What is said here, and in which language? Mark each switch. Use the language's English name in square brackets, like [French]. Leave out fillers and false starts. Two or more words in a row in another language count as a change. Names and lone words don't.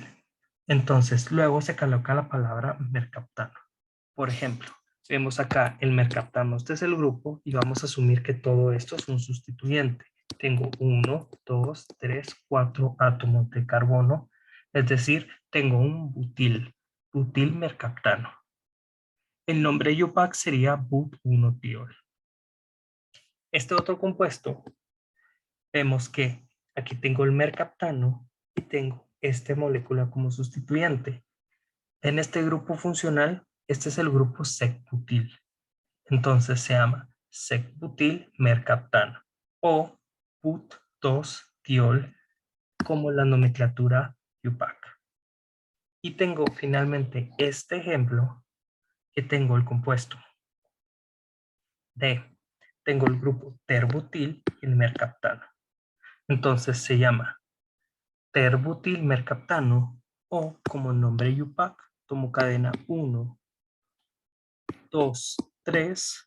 [Spanish] Entonces luego se coloca la palabra mercaptano. Por ejemplo, vemos acá el mercaptano. Este es el grupo y vamos a asumir que todo esto es un sustituyente. Tengo 1, 2, 3, 4 átomos de carbono. Es decir, tengo un butil, butil mercaptano. El nombre IUPAC sería but1-tiol. Este otro compuesto, vemos que aquí tengo el mercaptano y tengo esta molécula como sustituyente. En este grupo funcional, este es el grupo sec-butil. Entonces se llama sec-butil mercaptano o but2-tiol como la nomenclatura IUPAC. Y tengo finalmente este ejemplo que tengo el compuesto de, tengo el grupo terbutil y el mercaptano. Entonces se llama terbutil mercaptano o como nombre IUPAC, tomo cadena 1, 2, 3.